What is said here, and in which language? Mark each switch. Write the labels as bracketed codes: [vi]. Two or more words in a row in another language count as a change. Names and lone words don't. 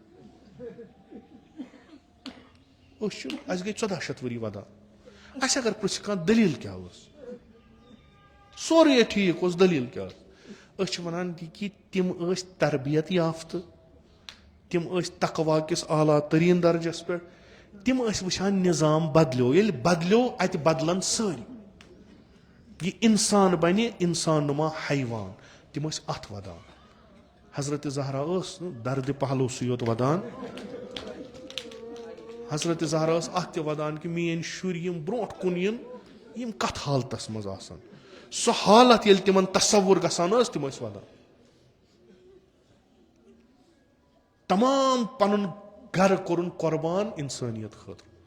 [ks] गई 1400 वरी वदान अस अगर पृछ कह दलील क्या सोरे ठीक दलील क्या वनान कि तिम तरबियत याफ्त तिम तकवा किस आला तरीन दर्जस पे तिम वुचान निज़ाम बदलो ये बदलो अत बदलन सारी ये इंसान बने इंसान नुमा हैवान तिम अत वदान हजरत ज़हरा दर्द पहलो योत वदान हजरत ज़हरा अत वदान कि मेन शुर ब्रोट कुन यम कत हालतस मज आसान सो हालत ये तिमन तसव्वुर गसान तिम वदान तमाम पन घर कोरुन कुर्बान इंसानियत खतर